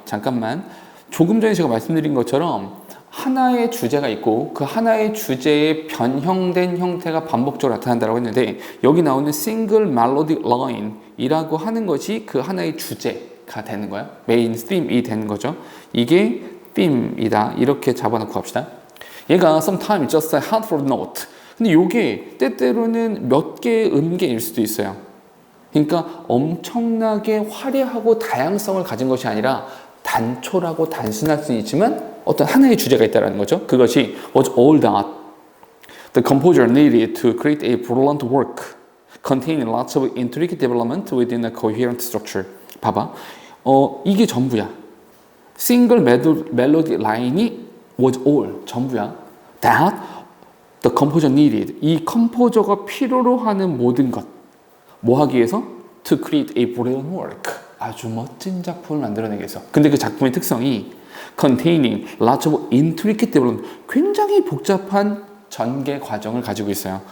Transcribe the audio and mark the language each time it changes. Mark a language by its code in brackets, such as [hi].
[ko] 잠깐만, 조금 전에 제가 말씀드린 것처럼 하나의 주제가 있고 그 하나의 주제의 변형된 형태가 반복적으로 나타난다고 했는데 여기 나오는 [en] single melodic line [ko] 이라고 하는 것이 그 하나의 주제가 되는 거야. 메인 theme이 되는 거죠. 이게 theme이다. 이렇게 잡아놓고 합시다. 얘가 [en] sometimes just a handful of notes. [ko] 근데 이게 때때로는 몇 개의 음계일 수도 있어요. 그러니까 엄청나게 화려하고 다양성을 가진 것이 아니라 단촐하고 단순할 수 있지만 어떤 하나의 주제가 있다는 거죠. 그것이 [en] was all that the composer needed to create a brilliant work containing lots of intricate development within a coherent structure. [ko] 봐봐. 이게 전부야. [en] single melody line이 was all, [ko] 전부야. [en] that the composer needed, [ko] 이 컴포저가 필요로 하는 모든 것. 뭐 하기 위해서? [en] to create a brilliant work. [ko] 아주 멋진 작품을 만들어내기 위해서. 근데 그 작품의 특성이 [en] containing lots of intricate development, [ko] 굉장히 복잡한 전개 과정을 가지고 있어요.